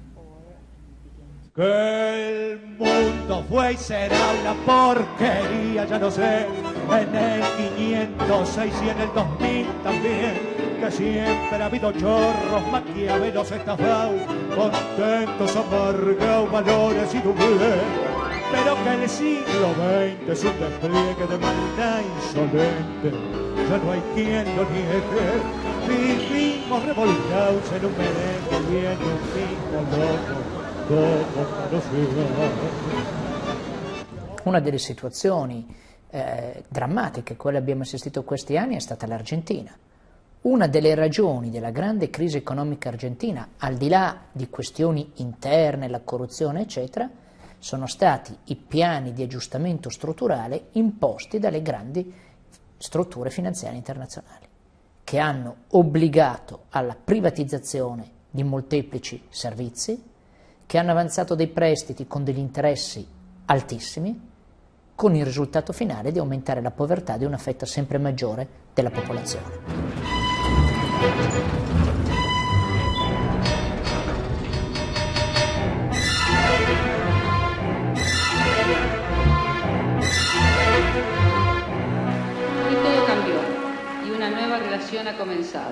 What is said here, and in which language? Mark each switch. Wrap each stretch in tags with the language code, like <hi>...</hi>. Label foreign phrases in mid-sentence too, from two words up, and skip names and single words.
<es>Que el mundo fue y será una porquería, ya no sé, en el 506 y en el 2000 también, que siempre ha habido chorros, maquiavelos estafados, contentos, amargados, valores y doblez, pero que el siglo XX es un despliegue de maldad insolente, ya no hay quien lo niegue. Vivimos revolcados en un merengue y en un mismo loco.</es> <it>Una delle situazioni drammatiche a cui abbiamo assistito questi anni è stata l'Argentina. Una delle ragioni della grande crisi economica argentina, al di là di questioni interne, la corruzione eccetera, sono stati i piani di aggiustamento strutturale imposti dalle grandi strutture finanziarie internazionali, che hanno obbligato alla privatizzazione di molteplici servizi, che hanno avanzato dei prestiti con degli interessi altissimi, con il risultato finale di aumentare la povertà di una fetta sempre maggiore della popolazione.</it> <es>Y todo cambió, y una nueva relación ha comenzado.</es>